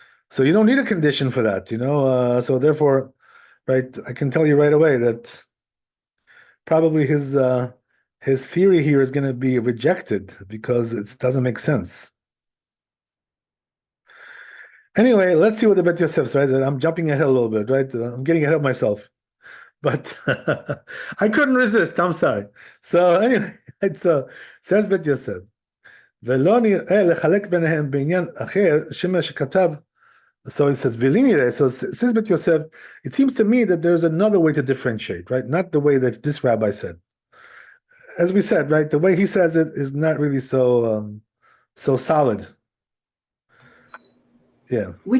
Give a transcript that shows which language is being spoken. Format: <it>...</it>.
<en>So you don't need a condition for that, so therefore, right, I can tell you right away that probably his theory here is going to be rejected because it doesn't make sense. Anyway, let's see what the Bet Yosef says. Right? I'm jumping ahead a little bit, right? I'm getting ahead of myself, but I couldn't resist. I'm sorry. So anyway, says Bet Yosef,</en> <he>ולא נראה לחלק ביניהם בעניין אחר, שמא שכתב.</he> <en>So it says, so says Bet Yosef, it seems to me that there's another way to differentiate, right? Not the way that this rabbi said. As we said, right, the way he says it is not really so solid. Yeah.</en>